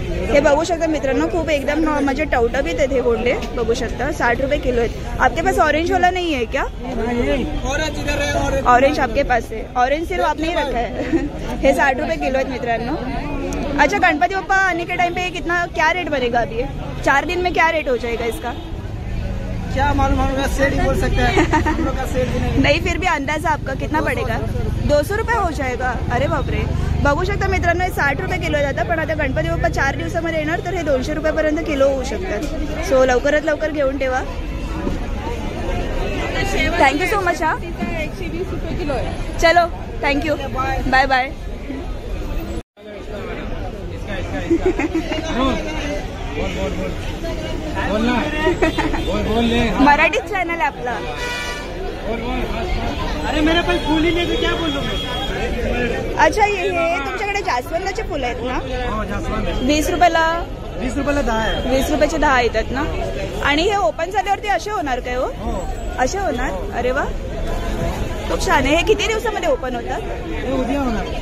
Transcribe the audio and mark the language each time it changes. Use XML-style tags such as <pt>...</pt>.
<mr>हे बघू शकता मित्रांनो खूप एकदम म्हणजे टवटवीत आहेत हे गोंडे. बघू शकता 60 रुपये किलो आहेत.</mr> <hi>आपके पास ऑरेंज वाला नहीं है क्या? ऑरेंज इधर है. ऑरेंज आपके पास है. ऑरेंज सिर्फ आपने ही रखा है.</hi> <mr>हे 60 रुपये किलो आहेत मित्रांनो.</mr> <hi>अच्छा गणपति बप्पा आने के टाइम पे कितना क्या रेट बनेगा अभी? 4 दिन में क्या रेट हो जाएगा इसका? क्या मालूम, हम सेठ ही बोल सकते हैं. हम लोग का सेठ भी नहीं फिर भी अंदाजा आपका कितना पडेगा? 200 रुपये हो जाएगा. अरे बापरे.</hi> <mr>बघू शकता मित्रांनो हे 60 रुपये किलो जातं. पण आता गणपती बाप्पा 4 दिवसामध्ये येणार तर हे 200 रुपयापर्यंत किलो होऊ शकतात. सो लवकरात लवकर घेऊन ठेवा.</mr> <en>Thank you so much. हा</en> <mr>120 रुपये किलो आहे.</mr> <en>चलो thank you. Bye bye.</en> <mr>Marathi channel आहे आपला.</mr> <hi>अरे मेरे पास फूल ही नहीं तो क्या बोलूं मैं.</hi> <mr>अच्छा हे तुमच्याकडे जास्वंदाचे फुलं आहेत ना? 20 रुपयाला 20 रुपयाला 10 आहे. 20 रुपयाचे 10 येतात ना. आणि हे ओपन झाल्यावरती असे होणार काय हो? असे होणार. अरे वा खूप छान आहे. हे किती दिवसामध्ये ओपन होतात? उद्या होणार.</mr>